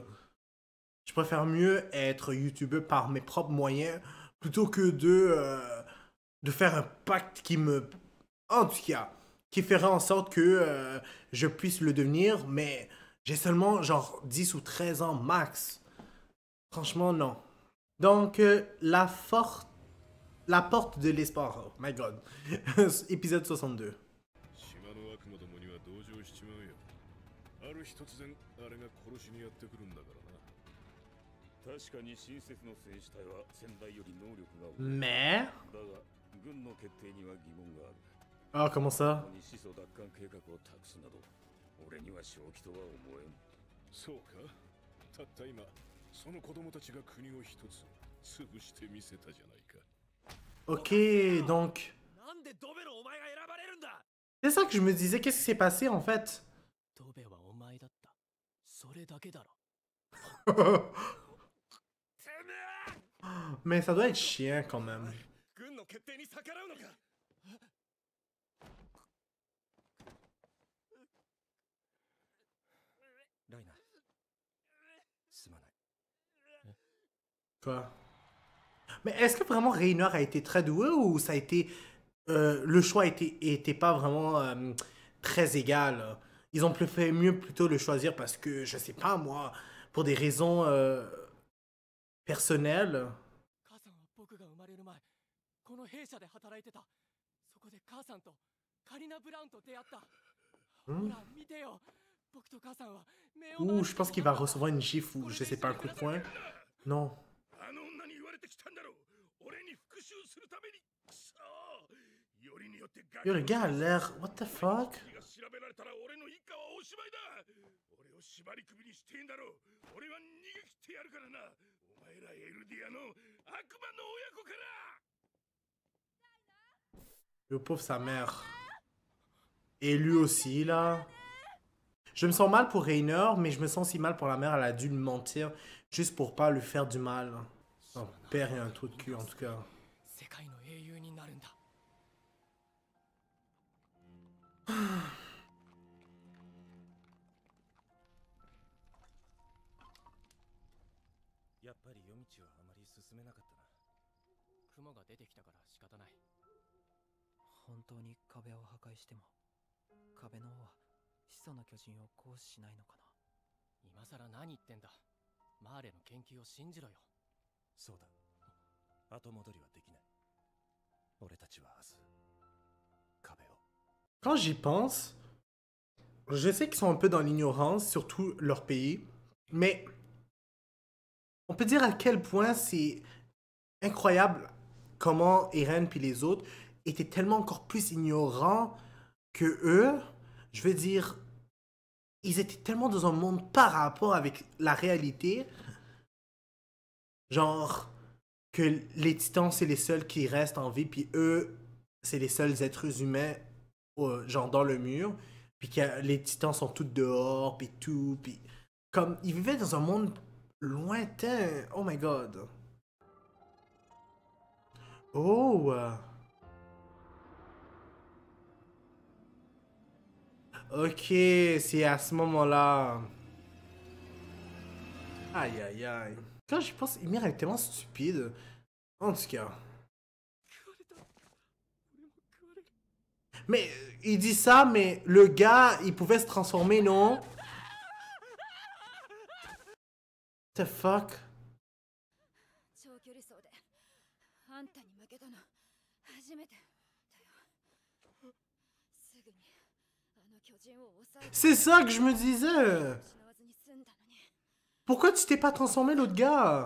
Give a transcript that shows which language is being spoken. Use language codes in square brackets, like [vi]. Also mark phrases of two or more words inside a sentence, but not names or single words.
[fr] Je préfère mieux être youtubeur par mes propres moyens plutôt que de faire un pacte qui me... En tout cas, qui ferait en sorte que je puisse le devenir, mais j'ai seulement genre 10 ou 13 ans max. Franchement, non. Donc, la porte de l'espoir. [en] Oh my god. [fr] Épisode 62. [ja] 島の悪魔どもには同情しちまうよ。ある日突然あれが殺しにやってくるんだからな。確かに親切の戦士隊は先代より能力が多い。 [fr] Mais... [ja] だが軍の決定には疑問がある。 [fr] Ah, comment ça? [ja] ここに始祖奪還計画を託すなど、俺には正気とは思えん。そうか。たった今、その子供たちが国を一つ潰してみせたじゃないか。 [fr] Ok, donc... [ja] なんでドベロお前が選ばれるんだ。 [fr] C'est ça que je me disais, qu'est-ce qui s'est passé en fait? [ja] ドベはお前だった。それだけだろ。 [fr] Mais ça doit être chiant quand même. [ja] 軍の決定に逆らうのか。ライナーすまない。 [fr] Quoi? Mais est-ce que vraiment Reiner a été très doué ou ça a été... le choix était pas vraiment très égal? Ils ont fait mieux plutôt le choisir parce que, je sais pas moi, pour des raisons personnelles. [ja] 母さんは僕が生まれる前この弊社で働いてた。そこで母さんとカリナ・ブラウンと出会った。ほら見てよ、僕と母さんは目を [fr] Ouh, je pense qu'il va recevoir une gifle ou je sais pas, un coup de poing. Non. [ja] あの女に言われてきたんだろう。俺に復讐するために。くそー。よりによってガ [fr] Yo, le gars a l'air... [en] What the fuck? [ja] が調べられたら俺の一家はおしまいだ。俺を縛り首にしてんだろう。俺は逃げ切ってやるからな。お前らエルディアの悪魔の親子から。 [fr] Le pauvre sa mère. Et lui aussi, là. Je me sens mal pour Reiner, mais je me sens aussi mal pour la mère. Elle a dû lui mentir juste pour pas lui faire du mal. Son père est un trou de cul, en tout cas. [ja] 世界の英雄になるんだ。やっぱり夜道はあまり進めなかったな。雲が出てきたから仕方ない。本当に壁を破壊しても壁の王は始祖の巨人を行使しないのかな。今さら何言ってんだ。マーレの研究を信じろよ。そうだ。後戻りはできない。俺たちは明日壁を。 [fr] Quand j'y pense, je sais qu'ils sont un peu dans l'ignorance, surtout leur pays, mais on peut dire à quel point c'est incroyable comment Eren puis les autres étaient tellement encore plus ignorants que eux. Je veux dire, ils étaient tellement dans un monde par rapport avec la réalité, genre que les titans c'est les seuls qui restent en vie, puis eux c'est les seuls êtres humains genre dans le mur, puis que les titans sont tous dehors, puis tout, puis comme ils vivaient dans un monde lointain. [en] Oh my god. Oh. [fr] Ok, c'est à ce moment-là. Aïe aïe aïe. Quand j'y pense, Ymir est tellement stupide. En tout cas. Mais il dit ça, mais le gars, il pouvait se transformer, non? [en] What the fuck? [ja] 長距離走であんたに負けたの初めてだよ。すぐにあの巨人を抑え [fr] C'est ça que je me disais. [ja] 失わずに済んだのに [fr] Pourquoi tu t'es pas transformé, l'autre gars?